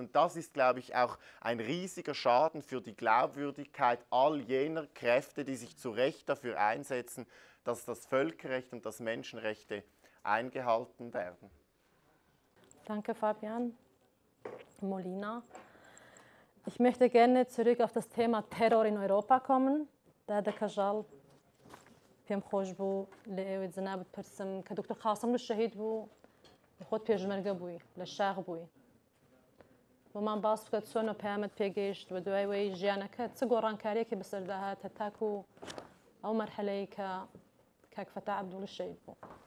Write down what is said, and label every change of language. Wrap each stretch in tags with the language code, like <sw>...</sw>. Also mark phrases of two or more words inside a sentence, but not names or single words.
<de>Und das ist, glaube ich, auch ein riesiger Schaden für die Glaubwürdigkeit all jener Kräfte, die sich zu Recht dafür einsetzen, dass das Völkerrecht und das Menschenrechte eingehalten werden. Danke, Fabian. Molina. Ich möchte gerne zurück auf das Thema Terror in Europa kommen. Da der Kajal</de> <ckb>پێم خۆش بوو لە ئێوە جەنابەت پرسم کە دکتۆر قاسم لە شەهید بوو خۆت پێشمەرگە بووی لە شاغ بووی بۆمان باس بکات چۆن پەیامت پێگەیشت و دوای وەی ژیانەکەت چ گۆڕانکاریەکی بەسەرداهات هەتاکو ئەو مەرحەلەی کە کاک فەتاح عەبدوڵی شەهید بوو.</ckb>